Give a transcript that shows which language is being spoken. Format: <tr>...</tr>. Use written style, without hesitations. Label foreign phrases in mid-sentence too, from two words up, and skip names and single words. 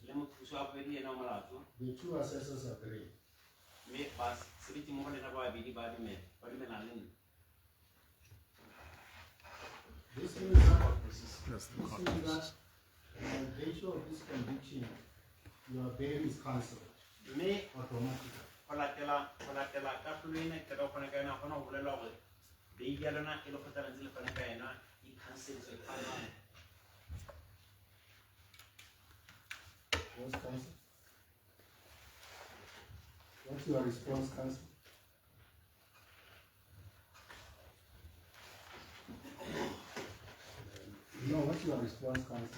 <st>le moqosi wa bobedi le ena o molato.</st> <en>The two assessors agree.</en> <st>Mme ba sebetsi mmogo le ena ba babedi ba dumelana le nna.</st> <en>This means that by virtue of this conviction, your bail is cancelled</en> <st>Mme</st> <en>automatically.</en> <st>go latela karolo ena ke tla go fana ka yona gona go bolela gore beili ya lona e le kgothalantse le fana ka yona e cancelletswe e phalane.</st> <en>What's counsel? What's your response, counsel? No, what's your response, counsel?</en>